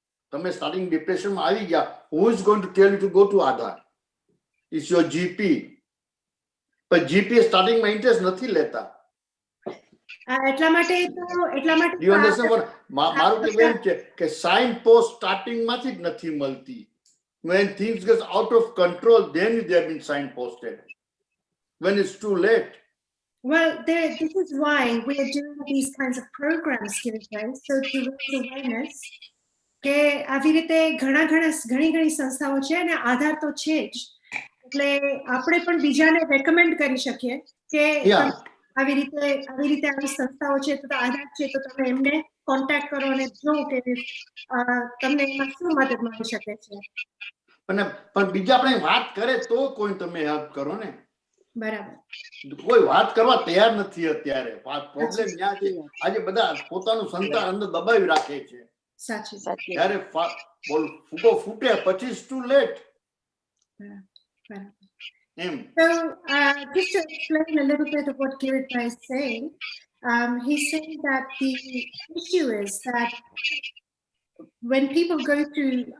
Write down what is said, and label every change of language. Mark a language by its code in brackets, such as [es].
[gu] તમે સ્ટાર્ટિંગ ડિપ્રેશનમાં આવી ગયા, [en] who is going to tell you to go to Adhar? It's your GP. [gu] પણ GP સ્ટાર્ટિંગમાં ઇન્ટરેસ્ટ નથી લેતા. એટલા માટે [en] You understand what? [gu] મારું કહેવું એમ છે કે સાઇન પોસ્ટ સ્ટાર્ટિંગમાંથી જ નથી મળતી. [en] When things get out of control, then they have been signposted. When it's too late. Well, this is why we are doing these kinds of programs, Kiritbhai, so to raise awareness. [gu] કે આવી રીતે ઘણી સંસ્થાઓ છે અને આધાર તો છે જ, એટલે આપણે પણ બીજાને રેકમેન્ડ કરી શકીએ કે આવી રીતે આવી સંસ્થાઓ છે, તો આધાર છે, તો તમે એમને કોન્ટેક્ટ કરો અને જો કે તમને એમાં શું મદદ મળી શકે છે. પણ બીજા આપણે વાત કરે તો કોઈ તમે હેલ્પ કરો ને. બરાબર. કોઈ વાત કરવા તૈયાર નથી અત્યારે. પ્રોબ્લેમ ત્યાં છે. આજે બધા પોતાનું સંતાન અંદર દબાવી રાખે છે. સાચું. ત્યારે ફૂગો ફૂટે પછી [en] too late. So just to explain a little bit of what Kiritbhai is saying, he's saying that the issue is that when people go through